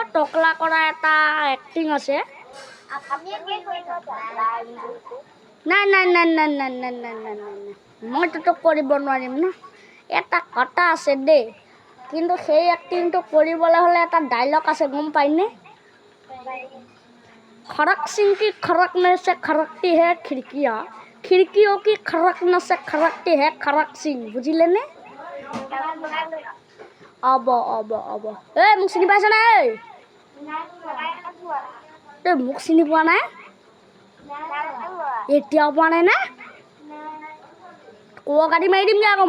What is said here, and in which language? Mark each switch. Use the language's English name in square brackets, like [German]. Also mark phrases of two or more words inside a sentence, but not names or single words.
[Assamese] টকলা কৰা এটা এক্টিং আছে। নাই। মইতো কৰিব নোৱাৰিম ন। এটা কথা আছে দেই, কিন্তু সেই এক্টিংটো কৰিবলৈ হ'লে এটা ডাইলগ আছে, গম পাইনে? [Hindi] खड़क सिंह की खड़कने से खड़कती है खिड़कियाँ, खिड़कियों की खड़कने से खड़कती है खड़क सिंह। [Assamese] বুজিলে নে? अब মোক চিনি পাইছ নাই? তই মোক চিনি পোৱা নাই? এতিয়াও পোৱা নাই না? কাটি মাৰি দিমগৈ আকৌ।